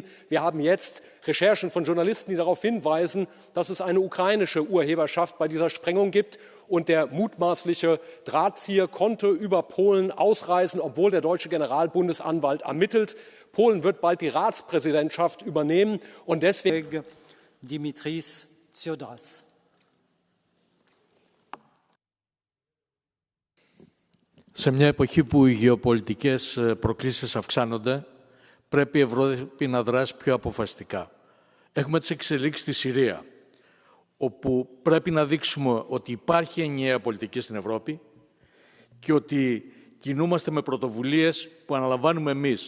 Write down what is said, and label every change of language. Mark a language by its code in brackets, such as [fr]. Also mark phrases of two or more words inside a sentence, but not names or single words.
[de] Wir haben jetzt Recherchen von Journalisten, die darauf hinweisen, dass es eine ukrainische Urheberschaft bei dieser Sprengung gibt. Und der mutmaßliche Drahtzieher konnte über Polen ausreisen, obwohl der deutsche Generalbundesanwalt ermittelt. Polen wird bald die Ratspräsidentschaft übernehmen und deswegen Dimitris Tsiodras. [el] Σε μια εποχή που οι γεωπολιτικές προκλήσεις αυξάνονται, πρέπει η Ευρώπη να δράσει πιο αποφασιστικά. Έχουμε τις εξελίξεις στη Συρία, όπου πρέπει να δείξουμε ότι υπάρχει ενιαία πολιτική στην Ευρώπη και ότι κινούμαστε με πρωτοβουλίες που αναλαμβάνουμε εμείς.